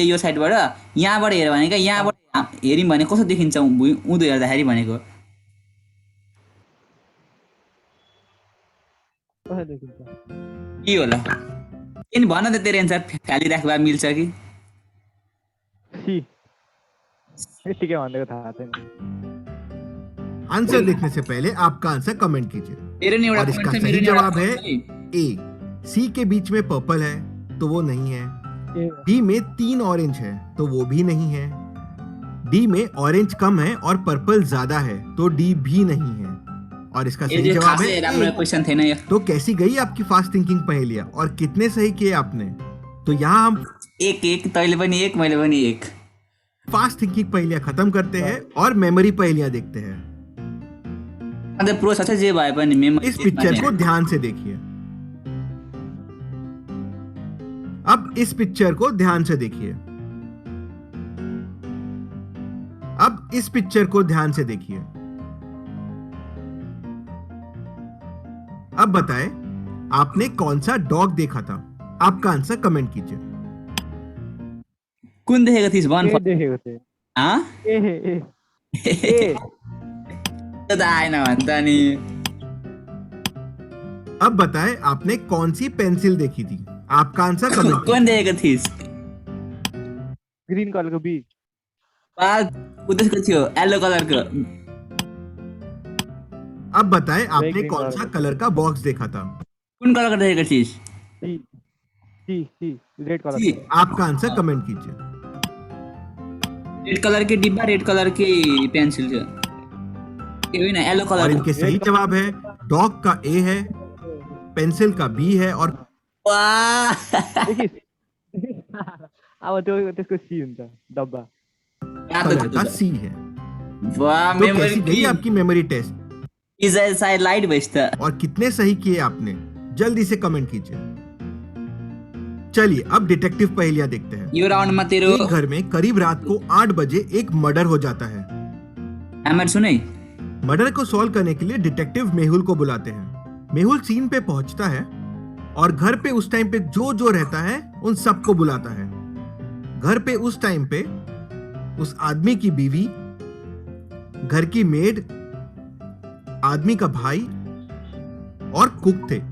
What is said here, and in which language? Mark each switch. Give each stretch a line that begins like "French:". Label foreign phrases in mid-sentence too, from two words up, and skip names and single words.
Nepali: यो साइडबाट यहाँबाट हेऱ्यो भने क्या यहाँबाट हेऱ्यौँ भने कस्तो देखिन्छ उँधो हेर्दाखेरि भनेको। कसरी देखिन्छ के होला किन भन त तेरो एन्सर फालिराख्दा मिल्छ कि। सी यतिकै भनेको थाहा छैन।
Hindi: आंसर देखने से पहले आपका आंसर कमेंट कीजिए।
Nepali: तेरो नि एउटा
Hindi: और इसका
Nepali: point छ,
Hindi: सही
Nepali: मेरो नि
Hindi: जवाब
Nepali: एउटा
Hindi: है
Nepali: point छ।
Hindi: ए। सी के बीच में पर्पल है तो वो नहीं है। डी में 3 ऑरेंज है तो वो भी नहीं है। डी में ऑरेंज कम है और पर्पल ज्यादा है तो डी भी नहीं है। और इसका
Nepali: ये
Hindi: सही
Nepali: जो
Hindi: जवाब
Nepali: खासै
Hindi: है
Nepali: राम्रो
Hindi: ए।
Nepali: क्वेशन थिएन यो।
Hindi: तो कैसी गई आपकी
English: fast thinking
Hindi: पहेलियां और कितने सही किए आपने। तो यहाँ हम
Nepali: एक तैँले पनि एक मैले पनि एक।
English: fast thinking
Hindi: पहेलियां खत्म करते हैं और मेमोरी पहेलियां देखते हैं।
Nepali: अन्त प्रोसेस चाहिँ जे भए पनि मेमोरी।
Hindi: इस पिक्चर को ध्यान से देखिए। अब इस पिक्चर को ध्यान से देखिए। अब इस पिक्चर को ध्यान से देखिए। अब बताएं आपने कौन सा डॉग देखा था। आपका आंसर कमेंट कीजिए।
Nepali: कुन देखेको थिइस् भन। ए देखेको थिएँ हाँ? ए त आएन भन्छ नि।
Hindi: अब बताएं आपने कौन सी पेंसिल देखी थी? आपका आंसर कमेंट
Nepali: कुन देखेको थिइस्?
English: green colorको
Nepali: बी। त्यसको थियो
English: yellow colorको।
Hindi: अब बताएं आपने
Nepali: ग्रीन
Hindi: कौन सा
Nepali: कलर।
Hindi: कलर का बॉक्स देखा था?
Nepali: कुन कलरको देखेको थिइस्? सी सी सी
English: red color.
Nepali: सी।
Hindi: आपका आंसर कमेंट कीजिए।
English: red color
Hindi: के डिब्बा,
English: red color
Hindi: की पेंसिल थियो।
Nepali: ए होइन, येलो
Hindi: और
Nepali: कलर।
Hindi: इनके सही जवाब है डॉग का ए है, पेंसिल का बी है और
Nepali: वाह! देखिस् अब त्यो त्यसको सी हुन्छ डब्बा।
Hindi: कलर का सी है।
Nepali: वाह,
Hindi: तो मेमोरी कैसी गई आपकी
English: memory test side light
Nepali: भइस् त।
Hindi: और कितने सही किए आपने? जल्दी से कमेंट कीजिए। चलिए अब डिटेक्टिव पहेलियां देखते हैं।
Nepali: यो राउन्डमा तेरो
Hindi: एक घर में करीब रात को 8 बजे एक मर्डर हो जाता है। आमार सुनै। मर्डर को सॉल्व करने के लिए डिटेक्टिव मेहुल को बुलाते हैं। मेहुल सीन पे पहुंचता है और घर पे उस टाइम पे जो जो रहता है उन सबको बुलाता है। घर पे उस टाइम पे उस आदमी की बीवी, घर की मेड, आदमी का भाई और कुक थे।